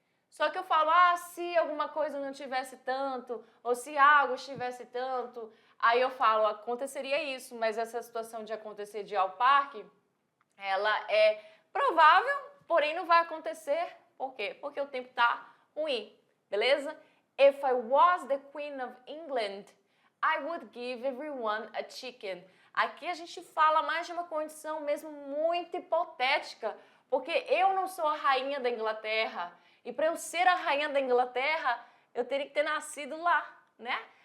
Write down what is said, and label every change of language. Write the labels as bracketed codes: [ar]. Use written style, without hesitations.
[pt] Só que eu falo, se alguma coisa não tivesse tanto, ou se algo estivesse tanto, aí eu falo, aconteceria isso, mas essa situação de acontecer de ir ao parque, ela é provável, porém não vai acontecer. Por quê? Porque o tempo está ruim, beleza? [en] If I was the Queen of England, I would give everyone a chicken. [pt] Aqui a gente fala mais de uma condição mesmo muito hipotética, porque eu não sou a rainha da Inglaterra. E para eu ser a rainha da Inglaterra, eu teria que ter nascido lá, né?